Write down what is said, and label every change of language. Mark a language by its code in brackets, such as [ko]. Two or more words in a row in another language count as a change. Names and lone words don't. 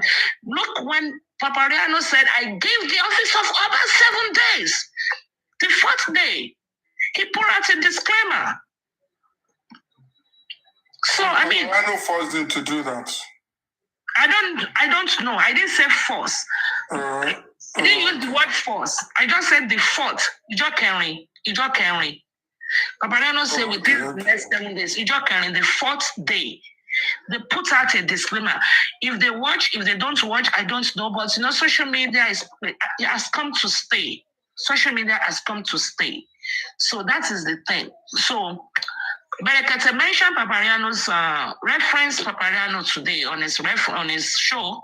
[en] Look, when Papariano said, I gave the office of Oba 7 days, the 4th day, he put out a disclaimer. So, I mean, Papariano forced him to do that. I don't know. I didn't say force. I didn't use the word force. I just said the 4th. [yo] Ijo Kenri. [en] Papariano said within the next 7 days, [yo] Ijo Kenri, [en] the 4th day, they put out a disclaimer. If they watch, if they don't watch, I don't know. But social media has come to stay. Social media has come to stay. So that is the thing. So Berekete mentioned Papariano's reference Papariano today on his show.